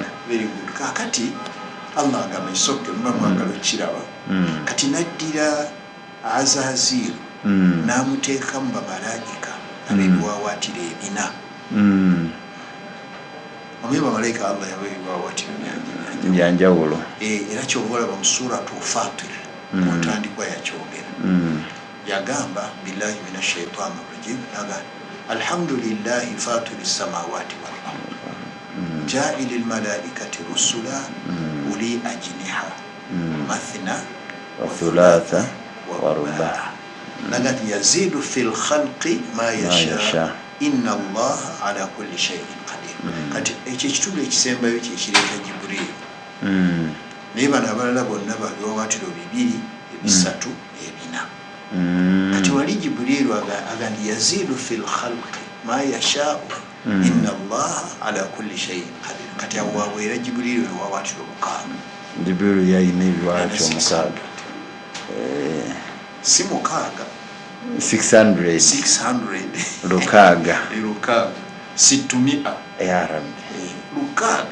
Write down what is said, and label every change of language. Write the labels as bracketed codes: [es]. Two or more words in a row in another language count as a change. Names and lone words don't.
[lg] kakati Allah agamba kisoke muba mwagala okiraba kati naddira Azazil n'amuteeka mu bamalayika abebiwawaatiro ebina omwe bamalayika Allah yabebiwawaatiro byanjawulo era kyova olaba mu suratu Fatir mu ntandikwa yakyogera yagamba [ar] بالله من الشيطان الرجيم الحمد لله فاطر السماوات والأرض جاعل الملائكة رسلا أولي أجنحة مثنى وثلاث ورباع nagati يزيد في خلق ما يشاء إن الله على كل شيء قدير [lg] kati ekyo kitundu ekisembayo kyekireeta Jibril naye bano abalala bonna babiwawaatiro bibiri ebisatu ebina kati wali Jibrilu agandi [ar] يزيد في الخلق ما يشاء إن الله على كل شيء قدير [lg] kati awaweera Jibrilu ebiwawaatiro mukaaga Jibrilu yalina ebiwawaatiro mukaaga si mukaaga 600 lukaaga situmia [ar] يا ربي [lg] lukaaga